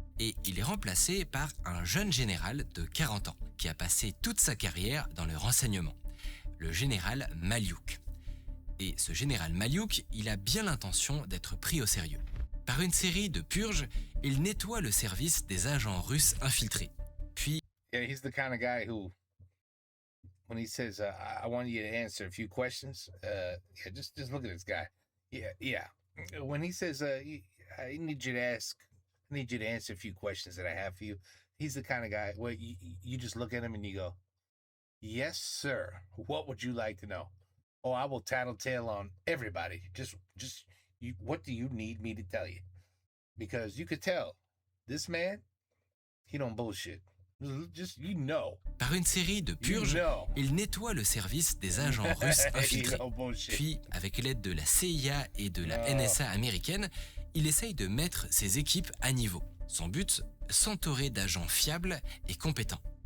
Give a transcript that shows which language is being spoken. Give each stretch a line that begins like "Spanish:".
French: Et il est remplacé par un jeune général de 40 ans qui a passé toute sa carrière dans le renseignement, le général Maliuk. Et ce général Maliuk, il a bien l'intention d'être pris au sérieux. Par une série de purges, il nettoie le service des agents russes infiltrés. Puis,
English: yeah, he's the kind of guy who, when he says, I want you to answer a few questions, yeah, just look at this guy. Yeah. When he says, I need you to answer a few questions that I have for you, he's the kind of guy where you just look at him and you go, yes, sir. What would you like to know? Oh, I will tattletale on everybody. What do you need me to tell you? Because you could tell, this man, he don't bullshit. Just, you know.
French: Par une série de purges, il nettoie le service des agents russes infiltrés. Puis, avec l'aide de la CIA et de la NSA américaine, il essaye de mettre ses équipes à niveau. Son but, s'entourer d'agents fiables et compétents.